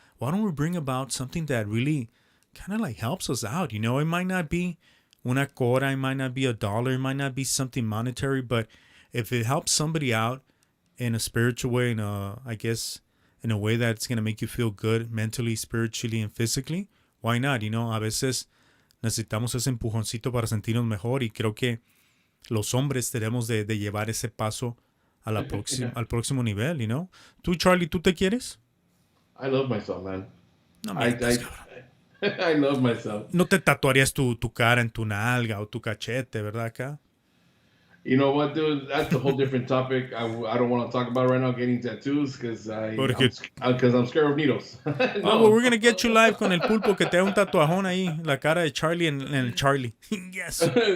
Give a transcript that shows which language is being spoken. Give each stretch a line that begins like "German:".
English: Why don't we bring about something that really kind of like helps us out? You know, it might not be
Spanish: una cora,
English: it might not be $1, it might not be something monetary, but if it helps somebody out in a spiritual way, I guess in a way that's going to make you feel good mentally, spiritually, and physically, why not? You know,
Spanish: a veces necesitamos ese empujoncito para sentirnos mejor, y creo que los hombres tenemos de llevar ese paso a la al próximo nivel,
English: you know.
Spanish: Tú, Charlie, ¿tú te quieres?
English: I love myself, man.
Spanish: No mientas, cabrón.
English: I love myself.
Spanish: No te tatuarías tu cara en tu nalga o tu cachete, ¿verdad, acá?
English: You know what, dude? That's a whole different topic. I don't want to talk about right now getting tattoos because I'm scared of needles. No. Oh, well, we're gonna get you live
Spanish: con el pulpo que te da un tatuajón ahí, la cara de Charlie en el Charlie.
English: Yes.